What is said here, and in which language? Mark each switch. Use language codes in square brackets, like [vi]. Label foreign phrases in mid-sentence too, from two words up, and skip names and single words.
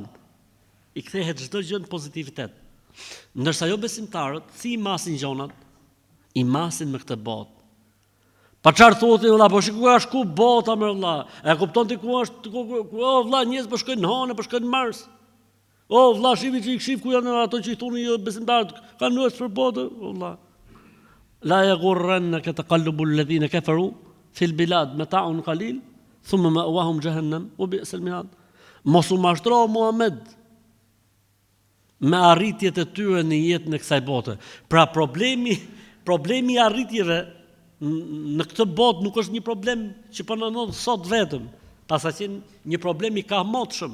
[sq] I kthehet çdo gjë në pozitivitet. Ndërsa jo besimtarët, si I masin gjonat, I masin me këtë botë. Pa çfarë thotë vëlla, po shikoj as ku bota më vëlla. E kupton ti ku është o vëlla, njerëz po shkojnë në Hanë, po shkojnë në Mars. O vëlla, shif ku janë ato që i thonë jo besimtarët, kanë nuës për botë, vëlla. [ar] لا يغرنك تقلب الذين كفروا في البلاد متاع قليل ثم مأواهم جهنم وبئس المهاد. [sq] Mos u mashtro Muhammed me arritjet e tyre në jetën e kësaj bote. Pra problemi i arritjeve në këtë botë nuk është një problem që po na ndodh sot vetëm, pasa qenë një problem i kahmotshëm.